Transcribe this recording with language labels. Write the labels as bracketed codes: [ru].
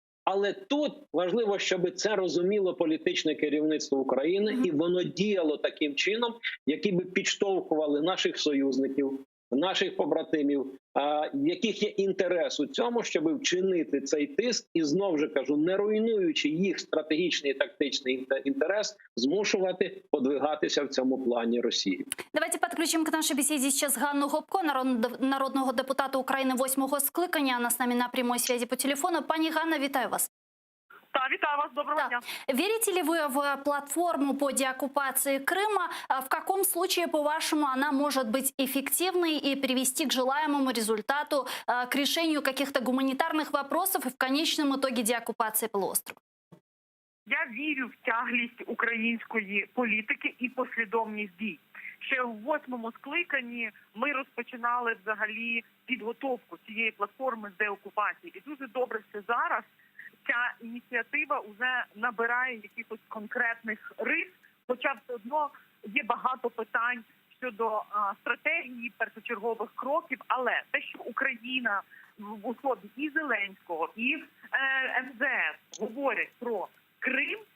[uk] Але тут важливо, щоб це розуміло політичне керівництво України і воно діяло таким чином, які би підштовхували наших союзників, наших побратимів, в яких є інтерес у цьому, щоб вчинити цей тиск і, знову ж кажу, не руйнуючи їх стратегічний і тактичний інтерес, змушувати подвигатися в цьому плані Росії. Давайте підключимо к нашій бесіді зараз Ганну Гопко, народного депутата України 8-го скликання. Вона з нами на [ru] прямой связи [uk] по телефону. Пані Ганна, вітаю вас. Да, витаю вас, доброго дня. [ru] Верите ли вы в платформу по деоккупации Крыма? В каком случае, по-вашему, она может быть эффективной и привести к желаемому результату, к решению каких-то гуманитарных вопросов и в конечном итоге деоккупации полуострова? [uk] Я вірю в тяглість української політики і послідовність дій. Ще в 8-му скликанні ми розпочинали взагалі підготовку цієї платформи з деокупації. І дуже добре, що зараз ця ініціатива вже набирає якихось конкретних рис, хоча все одно є багато питань щодо стратегії, першочергових кроків, але те, що Україна в особі і Зеленського, і МЗС говорять про Крим,